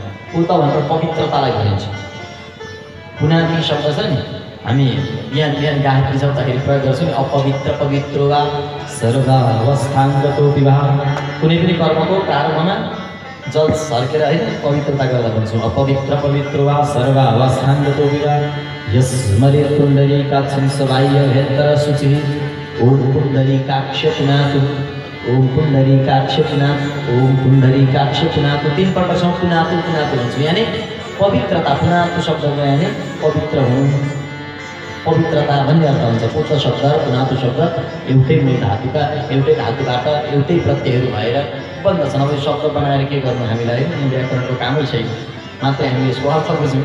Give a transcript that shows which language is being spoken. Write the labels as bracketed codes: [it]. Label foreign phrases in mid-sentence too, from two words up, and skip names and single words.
[ne] पुत भनेर पवित्रतालाई भनिन्छ। पुनादी शब्द छ नि, हामी बिहान गायत्री जप्दाखेरि प्रयोग गर्छौँ नि, [sa] अपवित्र पवित्र वा सर्वावस्थाङ्गतो विवाह। [ne] कुनै पनि कर्मको प्रारम्भमा जल सर्केर होइन पवित्रता गर्दा भन्छौँ [sa] अपवित्र पवित्र वा सर्वावस्थाङ्गतो विवाह। यस्मरे पुण्डरीकाक्षं सबाह्य भेत्र शुचिः ओम पुण्डरीकाक्ष पुनातु ओम पुण्डरीकाक्ष पुनातु, ओम पुण्डरीकाक्ष पुनातु [ne] 3 पल्टसम्म पुनातु पुनातु भन्छु। यानी पवित्रता, पुनातु शब्दको यानी पवित्र हुनु, पवित्रता भन्ने अर्थ हुन्छ। पुत्र शब्द र पुनातु शब्द एउटै मूल धातुका, एउटै धातुबाट एउटै प्रत्ययहरू भएर बन्दछन्। अब यो शब्द बनाएर के गर्नु हामीलाई, व्याकरणको कामै छैन, मात्रै हामीले यसको अर्थ बुझ्यौँ।